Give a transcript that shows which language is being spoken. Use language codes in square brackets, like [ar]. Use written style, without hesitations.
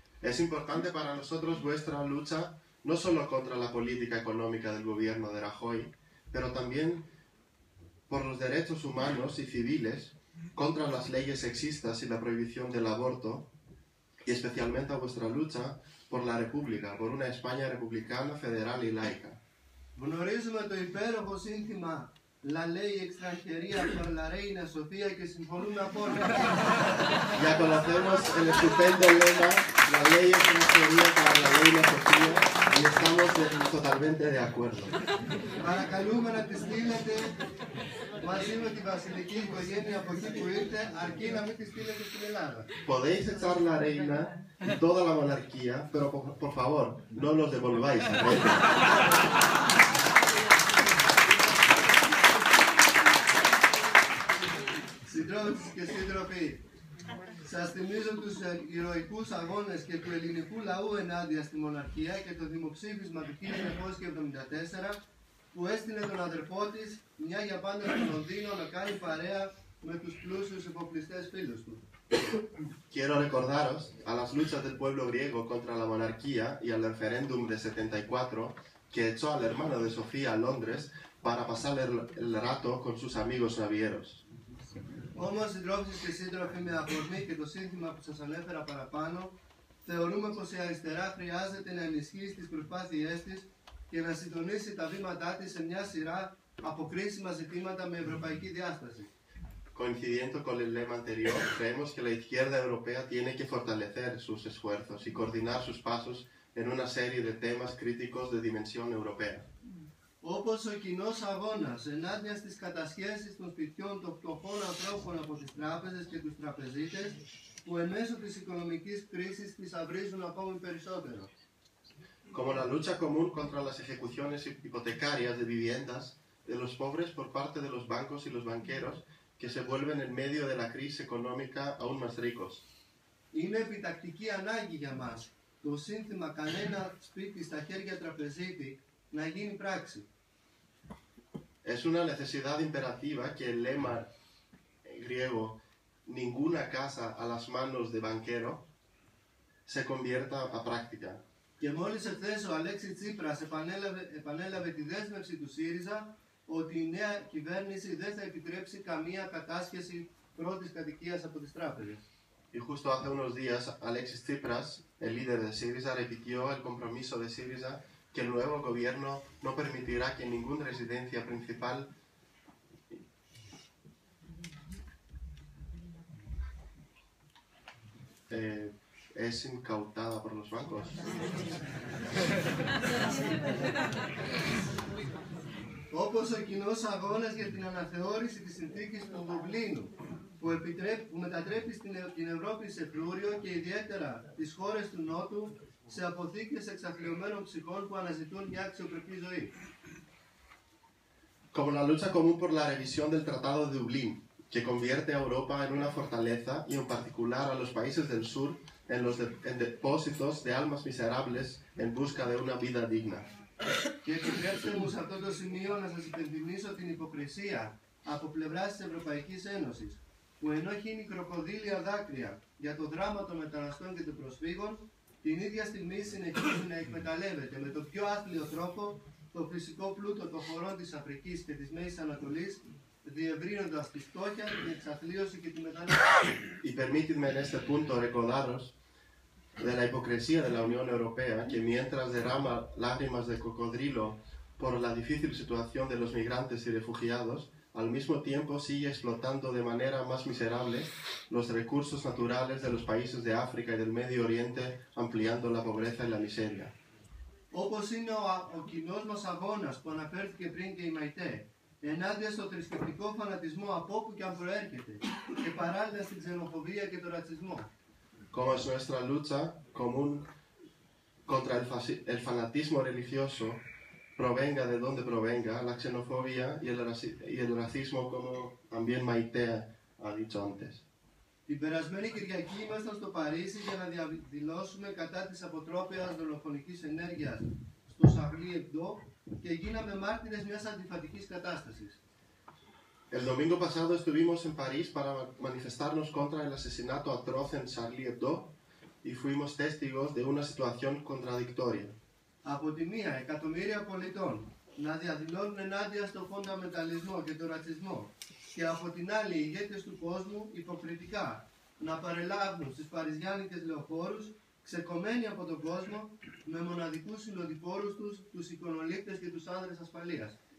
[es] Es importante para nosotros vuestra lucha no solo contra la política económica del gobierno de Rajoy, pero también por los derechos humanos y civiles, contra las leyes sexistas y la prohibición del aborto, y especialmente a vuestra lucha por la República, por una España republicana, federal y laica. [el] Γνωρίζουμε το υπέροχο σύνθημα [es] La ley extranjería por la reina Sofía [el] και συμφωνούμε απόλυτα. [es] Ya conocemos el estupendo lema La ley extranjería para la reina Sofía y estamos totalmente de acuerdo. [el] Παρακαλούμε να τη στείλετε μαζί με τη βασιλική οικογένεια από εκεί που ήρθε, αρκεί να μην τη στείλετε στην Ελλάδα. [es] Podéis echar la reina y toda la monarquía, pero por favor, no los devolváis a Grecia. [el] Συντρόφισσες και σύντροφοι, σας θυμίζω τους ηρωικούς αγώνες και του ελληνικού λαού ενάντια στη μοναρχία και το δημοψήφισμα του 1974 που έστειλε τον αδερφό της μια για πάντα στο Λονδίνο να κάνει παρέα με τους πλούσιους εφοπλιστές φίλους του. [es] Quiero recordaros a las luchas del pueblo griego contra la monarquía y al referéndum de 74 que echó al hermano de Sofía a Londres para pasar el rato con sus amigos navieros. [el] Όμως, συντρόφισσες και σύντροφοι, με αφορμή και το σύνθημα που σας ανέφερα παραπάνω, θεωρούμε πως η αριστερά χρειάζεται να ενισχύσει τις προσπάθειές της και να συντονίσει τα βήματά της σε μια σειρά από κρίσιμα ζητήματα με ευρωπαϊκή διάσταση. [es] Coincidiendo con el lema anterior, creemos que la izquierda europea tiene que fortalecer sus esfuerzos y coordinar sus pasos en una serie de temas críticos de dimensión europea. [el] Όπως ο κοινός αγώνας ενάντια στις κατασχέσεις των σπιτιών των φτωχών ανθρώπων από τις τράπεζες και τους τραπεζίτες που εν μέσω της οικονομικής κρίσης τις αυρίζουν ακόμη περισσότερο. [es] Como la lucha común contra las ejecuciones hipotecarias de viviendas de los pobres por parte de los bancos y los banqueros que se vuelven en medio de la crisis económica aún más ricos. [el] Είναι επιτακτική ανάγκη για μας το σύνθημα «Κανένα σπίτι στα χέρια τραπεζίτη» να γίνει πράξη. [es] Es una necesidad imperativa que el lema griego «ninguna casa a las manos de banquero» se convierta a práctica. [el] Και μόλις εχθές ο Αλέξης Τσίπρας επανέλαβε τη δέσμευση του ΣΥΡΙΖΑ ότι η νέα κυβέρνηση δεν θα επιτρέψει καμία κατάσχεση πρώτης κατοικίας από τις τράπεζες. [es] Y justo hace unos días, Alexis Tsipras, el líder de Syriza, repitió el compromiso de Syriza que el nuevo gobierno no permitirá que ninguna residencia principal es incautada por los bancos. [el] Όπως ο κοινός αγώνας για την αναθεώρηση της συνθήκης του Δουβλίνου που μετατρέπει την Ευρώπη σε φρούριο και ιδιαίτερα τις χώρες του Νότου σε αποθήκες εξαθλιωμένων ψυχών που αναζητούν μια αξιοπρεπή ζωή. [es] Como la lucha común por la revisión del Tratado de Dublín, que convierte a Europa en una fortaleza y en particular a los países del sur en depósitos de almas miserables en busca de una vida digna. [el] Και επιτρέψτε μου σε αυτό το σημείο να σας υπενθυμίσω την υποκρισία από πλευράς της Ευρωπαϊκής Ένωσης, που ενώ χύνει κροκοδίλια δάκρυα για το δράμα των μεταναστών και των προσφύγων, την ίδια στιγμή συνεχίζει να εκμεταλλεύεται με τον πιο άθλιο τρόπο το φυσικό πλούτο των χωρών της Αφρικής και της Μέσης Ανατολής, διευρύνοντας τη φτώχεια, την εξαθλίωση και τη μετανάστευση. [es] Y permítidme en este punto recordaros de la hipocresía de la Unión Europea, que mientras derrama lágrimas de cocodrilo por la difícil situación de los migrantes y refugiados, al mismo tiempo sigue explotando de manera más miserable los recursos naturales de los países de África y del Medio Oriente, ampliando la pobreza y la miseria. [el] Όπως είναι ο κοινός μας αγώνας που αναφέρθηκε πριν και η Μαϊτέ, ενάντια στο θρησκευτικό φανατισμό από όπου και αν προέρχεται και παράλληλα στην ξενοφοβία και τον ρατσισμό. [es] Como es nuestra lucha común contra el fanatismo religioso, provenga de donde provenga, la xenofobia y el racismo, como también Maite ha dicho antes. [el] Την περασμένη Κυριακή ήμασταν στο Παρίσι για να διαδηλώσουμε κατά της αποτρόπαιας δολοφονικής ενέργειας στο Charlie Hebdo και γίναμε μάρτυρες μιας αντιφατικής κατάστασης. [es] El domingo pasado estuvimos en París para manifestarnos contra el asesinato atroz en Charlie Hebdo y fuimos testigos de una situación contradictoria. [el] Από τη μία, εκατομμύρια πολιτών να διαδηλώνουν ενάντια στο φονταμεταλισμό και τον ρατσισμό και από την άλλη, οι ηγέτες του κόσμου υποκριτικά να παρελάβουν στις παριζιάνικες λεωφόρους ξεκομμένοι από τον κόσμο με μοναδικούς συνοδοιπόρους τους, τους εικονολήπτες και τους άνδρες ασφαλείας.